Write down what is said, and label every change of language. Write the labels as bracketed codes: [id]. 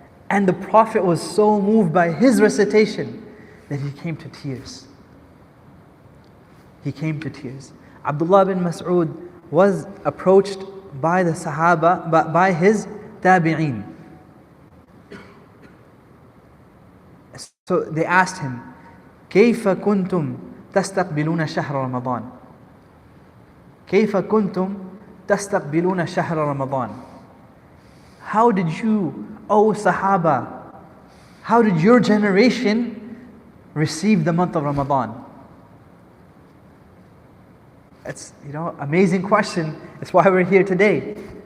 [en] And the Prophet was so moved by his recitation that he came to tears. He came to tears. Abdullah bin Mas'ud was approached by the Sahaba, by his tabi'een. So they asked him, [ar] كيف كنتم تستقبلون شهر رمضان؟ كيف كنتم تستقبلون شهر رمضان? [en] How did you, O Sahaba, how did your generation receive the month of Ramadan? It's, amazing question. It's why we're here today.